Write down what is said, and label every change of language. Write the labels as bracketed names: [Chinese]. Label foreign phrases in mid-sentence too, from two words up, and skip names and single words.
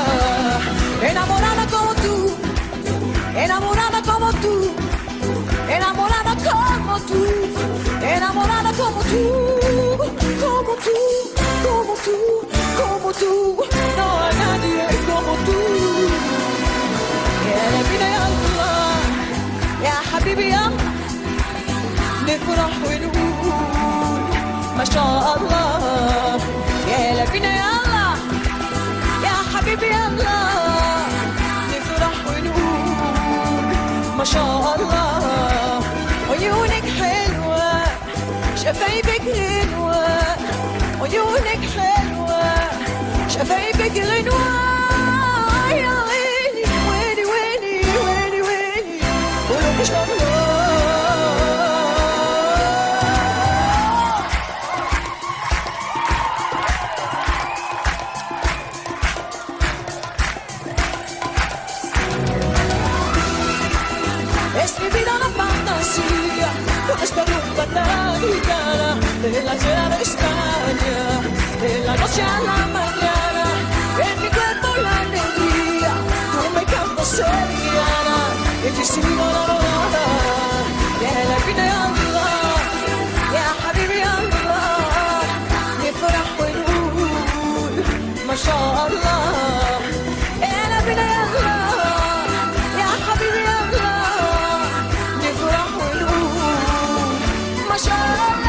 [Spanish] Enamorada como tú, enamorada como tú, enamorada como tú, enamorada como tú, como tú. Como tú, como tú, no hay nadie como tú. [Arabic] يا نبينا يا الله يا حبيبي يا نفرح ونقول ما شاء الله. يا نبينا يا الله يا حبيبي يا الله نفرح ونقول ما شاء الله. عيونك حلوة شفايفك غنوة عيونك حلوة شفايفك غنوة. يا ويلي ويلي ويلي ويلي ويلي قولوا ما شاء الله. [Spanish] Es mi vida una fantasía con esta rumba tan gitana de la ciudad de España. De la noche a la mañana, en mi cuerpo la alegría. Tú me cantas sevillana, y te sigo enamorada. [Arabic] Ya [Spanish] la vida [Arabic] يا الله، يا حبيبي يا الله. نفرح ونقول ما شاء الله. يا [Spanish] la vida [Arabic] يا الله، يا حبيبي يا الله. نفرح ونقول ما شاء الله.